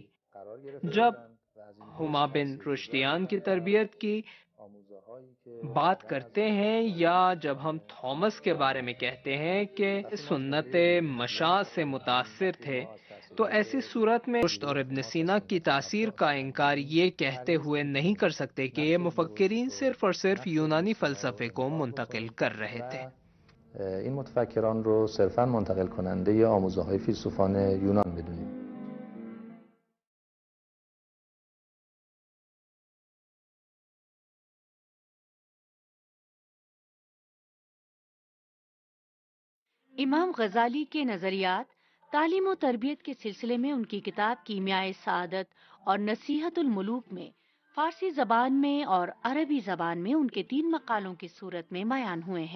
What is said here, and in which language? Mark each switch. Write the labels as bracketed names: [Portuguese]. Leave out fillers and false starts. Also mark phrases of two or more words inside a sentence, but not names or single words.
[Urdu] جب ہما بن رشدیان کی تربیت کی بات کرتے ہیں یا جب ہم تھامس کے بارے میں کہتے ہیں کہ سنت مشاء سے متاثر تھے، تو ایسی صورت میں رشد اور ابن سینا کی تاثیر کا انکار یہ کہتے ہوئے نہیں کر سکتے کہ یہ مفکرین صرف اور صرف یونانی فلسفے کو منتقل کر رہے تھے۔ [Persian] این متفکران رو صرفاً منتقل کننده آموزه های فیلسوفان یونان بدونیم. [Urdu] امام غزالی کے نظریات تعلیم و تربیت کے سلسلے میں ان کی کتاب کیمیائے سعادت اور نصیحت الملوک میں فارسی زبان میں اور عربی زبان میں ان کے 3 مقالوں کی صورت میں بیان ہوئے ہیں۔